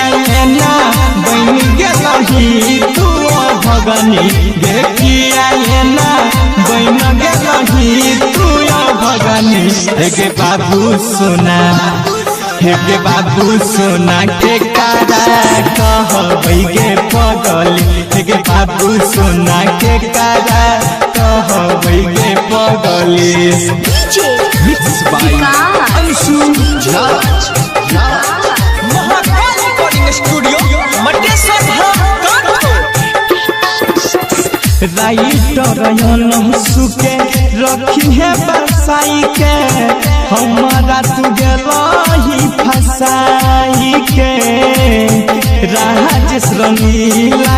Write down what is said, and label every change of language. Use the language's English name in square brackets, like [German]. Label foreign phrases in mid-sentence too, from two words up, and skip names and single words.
[Magahi] ना बन गेलही तू भगनी गेटिया ना बन गेलही तू भगनी हेगे बाबू सोना हेगे बाबू सोना के कारा कहबै गे पगली हेगे बाबू सोना के कारा कहबै गे पगली [English] mix by [Magahi] अंशु राज महाकाल रिकॉर्डिंग स्टूडियो मटेश्वर धाम राइटर सुके रखी है बरसाई के हमारा तू गेलही फसाई के राजेश रंगीला